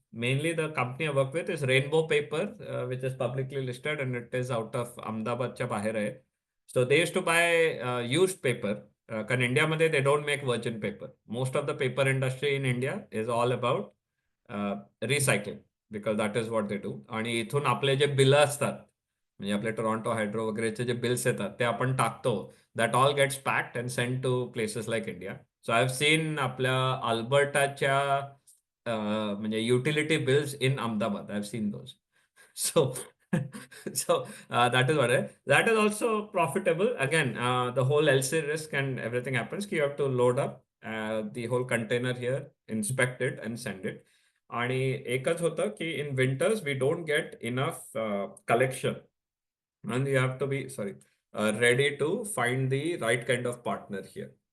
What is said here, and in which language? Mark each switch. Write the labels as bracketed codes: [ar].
[en] Mainly the company I work with is Rainbow Paper, which is publicly listed and it is out of [mr] Ahmedabadच्या बाहेर आहे. [en] So they used to buy used paper. Because India they don't make virgin paper. Most of the paper industry in India is all about recycling because that is what they do. [mr] आणि इथून आपले जे bill असतात म्हणजे आपले Toronto hydro वगैरेचे जे bills येतात ते आपण टाकतो. [en] That all gets packed and send to places like India. So I have seen [mr] आपल्या अल्बर्टाच्या म्हणजे [en] Utility bills in Ahmedabad. I have seen those. So, that is what that is also profitable. Again, the whole LC risk and everything happens. You have to load up the whole container here, inspect it, and send it. [mr] आणि एकच होतं की [en] in winters we don't get enough collection and you have to be ready to find the right kind of partner here.